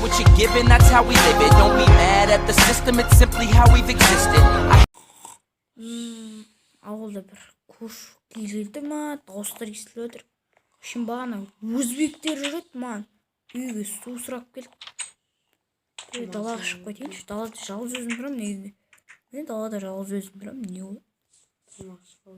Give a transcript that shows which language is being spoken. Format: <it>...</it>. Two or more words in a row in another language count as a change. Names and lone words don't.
<en>you're given, that's how we live it. Don't be mad at the system, it's simply how we've existed.</en> <kk>Ауылда бір көш келді ма, дауыстар естіліп отыр. Шын бағана өзбектер жүреді ма, үйге су сұрап келді. Далаға шығып кетейінші, далада жалғыз өзім тұрамын негізінде. Мен далада жалғыз өзім тұрамын, не ол?</kk>